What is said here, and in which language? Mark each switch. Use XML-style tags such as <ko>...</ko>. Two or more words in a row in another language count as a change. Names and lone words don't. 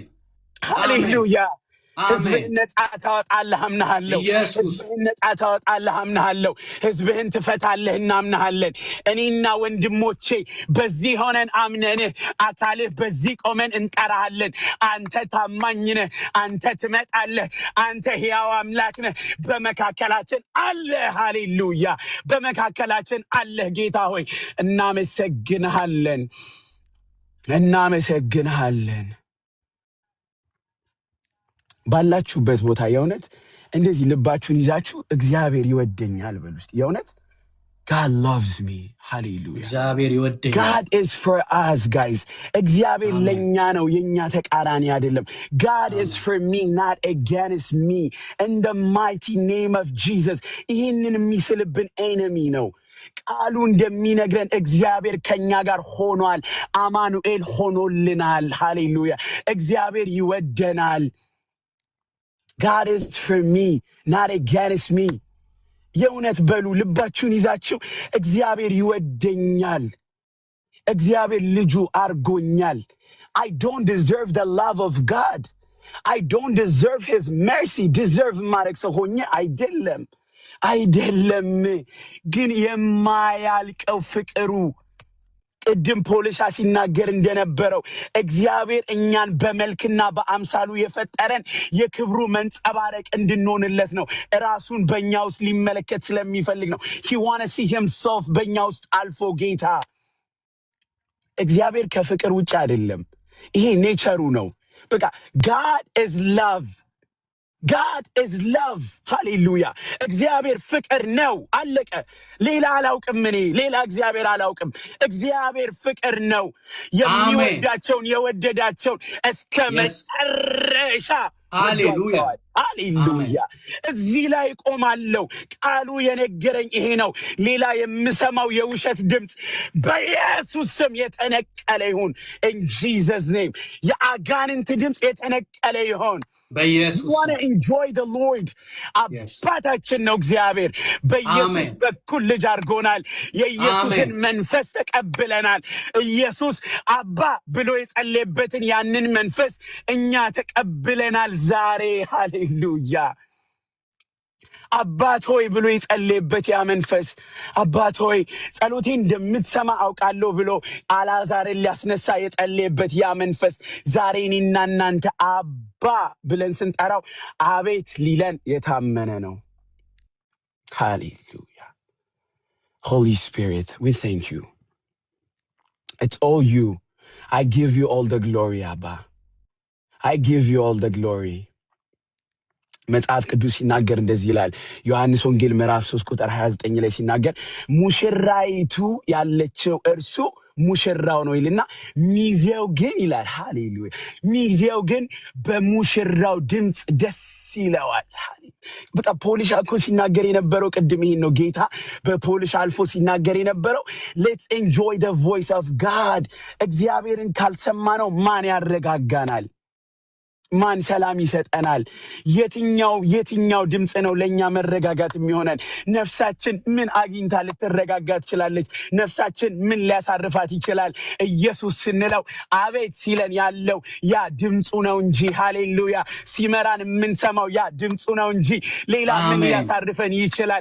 <am>ሃሌሉያ። ህዝብህን ነጻ ታወጣለህ አምናለሁ። ህዝብህን ነጻ ታወጣለህ አምናለሁ። ህዝብህን ትፈታለህ እናምናለን። እኔና ወንድሞቼ በዚህ ሆነን አምነንህ አካልህ በዚህ ቆመን እንጠራሃለን። አንተ ታማኝ ነህ፣ አንተ ትመጣለህ፣ አንተ ሕያው አምላክ ነህ። በመካከላችን አለህ። ሃሌሉያ በመካከላችን አለህ። ጌታ ሆይ እናመሰግንሃለን፣ እናመሰግንሃለን። ባላችሁበት ቦታ የእውነት እንደዚህ ልባችሁን ይዛችሁ እግዚአብሔር ይወደኛል በሉ እስቲ። የእውነት</am> <en>God loves me. Hallelujah.</en> <am>እግዚአብሔር ይወደኛል።</am> <en>God is for us guys.</en> <am>እግዚአብሔር ለኛ ነው፣ የኛ ተቃራኒ አይደለም።</am> <en>God is for me, not against me. In the mighty name of Jesus.</en> <am>ይህንን የሚስልብን enemy ነው። ቃሉ እንደሚነግረን እግዚአብሔር ከኛ ጋር ሆኗል። አማኑኤል ሆኖልናል። ሃሌሉያ እግዚአብሔር ይወደናል።</am> <en>God is for me, not against me.</en> <am>የእውነት በሉ ልባችሁን ይዛችሁ እግዚአብሔር ይወደኛል፣ እግዚአብሔር ልጁ አርጎኛል።</am> <en>I don't deserve the love of God. I don't deserve his mercy.</en> <am>deserve ማድረግ ሰው ሆኜ አይደለም፣ ግን የማያልቀው ፍቅሩ ቅድም ፖሊሻ ሲናገር እንደነበረው እግዚአብሔር እኛን በመልክና በአምሳሉ የፈጠረን የክብሩ መንጸባረቅ እንድንሆንለት ነው። ራሱን በእኛ ውስጥ ሊመለከት ስለሚፈልግ ነው።</am> <en>he want to see himself</en> <am>በእኛ ውስጥ አልፎ ጌታ እግዚአብሔር ከፍቅር ውጭ አይደለም። ይሄ ኔቸሩ ነው። በቃ</am> <en>God is love. God is love.</en> <am>ሃሌሉያ እግዚአብሔር ፍቅር ነው። አለቀ። ሌላ አላውቅም፣ እኔ ሌላ እግዚአብሔር አላውቅም። እግዚአብሔር ፍቅር ነው። የሚወዳቸውን የወደዳቸውን እስከ መጨረሻ ሃሌሉያ ሃሌሉያ። እዚህ ላይ ቆማለሁ። ቃሉ የነገረኝ ይሄ ነው። ሌላ የምሰማው የውሸት ድምፅ በኢየሱስ ስም የተነቀለ ይሁን።</am> <en>in Jesus name</en> <am>የአጋንንት ድምፅ የተነቀለ ይሁን በኢየሱስ ስም።</am> <en>want to enjoy the Lord.</en> <am>አባታችን ነው እግዚአብሔር። በኢየሱስ በኩል ልጅ አድርጎናል። የኢየሱስን መንፈስ ተቀብለናል። ኢየሱስ አባ ብሎ የጸለየበትን ያንን መንፈስ እኛ ተቀብለናል ዛሬ። ሃሌሉያ አባት ሆይ ብሎ የጸለየበት ያ መንፈስ አባት ሆይ ጸሎቴን እንደምትሰማ አውቃለሁ ብሎ አልዓዛርን ሊያስነሳ የጸለየበት ያ መንፈስ ዛሬ እኔና እናንተ አባ ብለን ስንጠራው አቤት ሊለን የታመነ ነው። ሃሌሉያ</am> <en>Holy Spirit, we thank you.</en> <am>It's all you. I give you all the glory, Abba. I give you all the glory. መጽሐፍ ቅዱስ ሲናገር እንደዚህ ይላል። ዮሐንስ ወንጌል ምዕራፍ 3 ቁጥር 29 ላይ ሲናገር ሙሽራይቱ ያለችው እርሱ ሙሽራው ነው ይልና ሚዜው ግን ይላል። ሃሌሉያ ሚዜው ግን በሙሽራው ድምፅ ደስ ይለዋል። በቃ ፖሊሽ እኮ ሲናገር የነበረው ቅድም ይሄን ነው። ጌታ በፖሊሽ አልፎ ሲናገር የነበረው</am> <en>let's enjoy the voice of God.</en> <am>እግዚአብሔርን ካልሰማነው ማን ያረጋጋናል? ማን ሰላም ይሰጠናል? የትኛው ድምጽ ነው ለኛ መረጋጋት የሚሆነን? ነፍሳችን ምን አግኝታ ልትረጋጋ ትችላለች? ነፍሳችን ምን ሊያሳርፋት ይችላል? ኢየሱስ ስንለው አቤት ሲለን ያለው ያ ድምጹ ነው እንጂ ሃሌሉያ ሲመራን የምንሰማው ያ ድምጹ ነው እንጂ ሌላ ምን ሊያሳርፈን ይችላል?</am>